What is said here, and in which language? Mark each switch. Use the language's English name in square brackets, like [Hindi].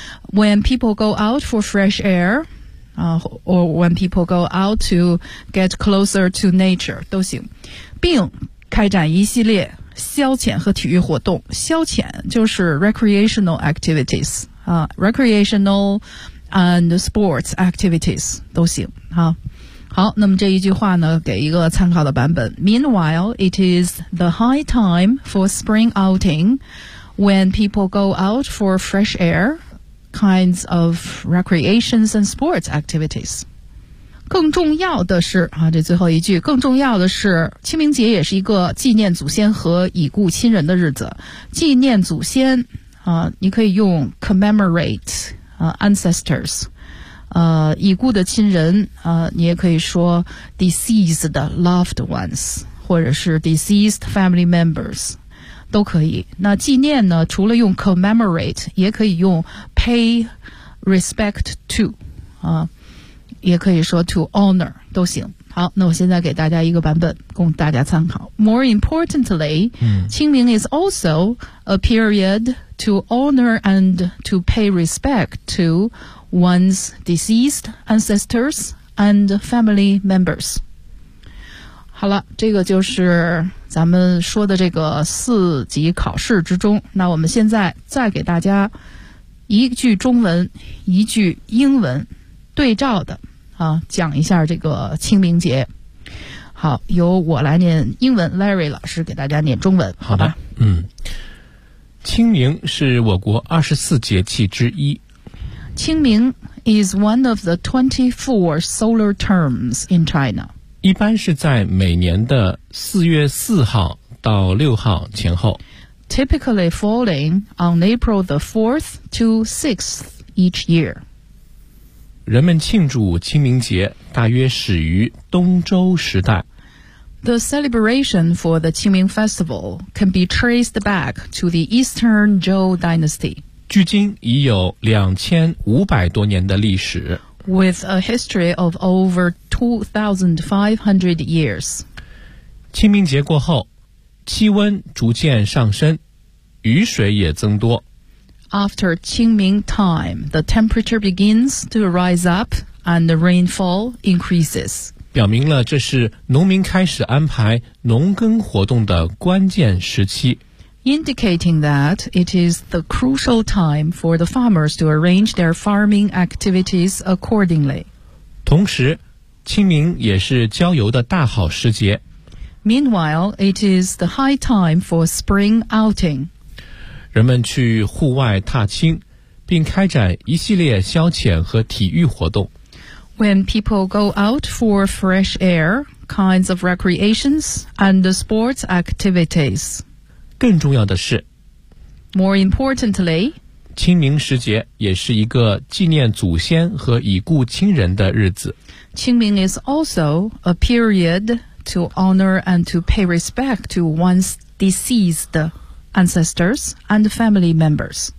[English] When people go out for fresh air, 啊 ，or when people go out to get closer to nature [Chinese] 都行，并开展一系列消遣和体育活动。消遣就是 recreational activities 啊 ， [English] recreational and sports activities [Chinese] 都行啊。好，那么这一句话呢，给一个参考的版本。 [English] Meanwhile, it is the high time for spring outing when people go out for fresh air kinds of recreations and sports activities. [Chinese] 更重要的是，啊，这最后一句，更重要的是，清明节也是一个纪念祖先和已故亲人的日子。纪念祖先，啊，你可以用 commemorate, ancestors。已故的亲人，你也可以说 [English] deceased loved ones [Chinese] 或者是 [English] deceased family members， [Chinese] 都可以。那纪念呢，除了用 commemorate 也可以用 [English] pay respect to [Chinese] 啊，也可以说 to honor 都行。好，那我现在给大家一个版本供大家参考。 [English] More importantly、清明 is also a period to honor and to pay respect to one's deceased ancestors and family members。 [Chinese] 好了，这个就是咱们说的这个四级考试之中。那我们现在再给大家一句中文一句英文对照的啊，讲一下这个清明节。好，由我来念英文， Larry 老师给大家念中文。好的，清明是我国24节气之一。 [English] 清明 is one of the 24 solar terms in China。 [Chinese] 一般是在每年的4月4号到6号前后。 [English] Typically falling on April the 4th to 6th each year。 [Chinese] 人们庆祝清明节大约始于东周时代。 [English] The celebration for the Qingming Festival can be traced back to the Eastern Zhou Dynasty. [Chinese] 距今已有2500多年的历史。 [English] With a history of over 2500 years. [Chinese] 清明节过后，气温逐渐上升，雨水也增多。 [English] After Qingming time, the temperature begins to rise up and the rainfall increases. [Chinese] 表明了这是农民开始安排农耕活动的关键时期。 [English] Indicating that it is the crucial time for the farmers to arrange their farming activities accordingly. [Chinese] 同时，清明也是郊游的大好时节。 [English] Meanwhile, it is the high time for spring outing. [Chinese] 人们去户外踏青，并开展一系列消遣和体育活动。 [English] When people go out for fresh air, kinds of recreations and sports activities. [Chinese] 更重要的是 [English] ，More importantly， [Chinese] 清明时节也是一个纪念祖先和已故亲人的日子。 [English] Qingming is also a period to honor and to pay respect to one's deceased. Ancestors and family members.